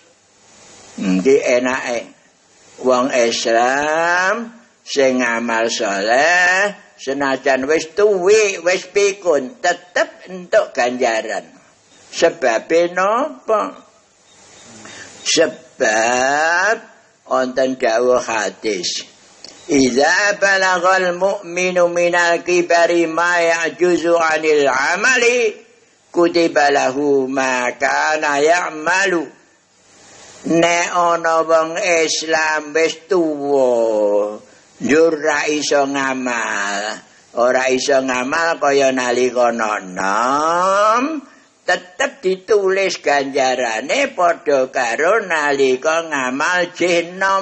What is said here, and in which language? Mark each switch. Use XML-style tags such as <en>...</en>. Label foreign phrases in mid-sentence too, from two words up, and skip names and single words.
<jv>Iki enake wong Islam sing ngamal saleh senajan wis tuwi wis pikun tetep entuk ganjaran. Sebabe napa? Sebab wonten dawuh hadis</jv> <ar>إذا بلغ المؤمن من الكبر ما يعجزه عن العمل كتب له ما كان يعمل.</ar> <jv>Nek ana wong Islam wis tuwa njur ra iso ngamal, ora iso ngamal kaya nalika nom tetep ditulis ganjarane padha karo nalika ngamal jenom.</jv>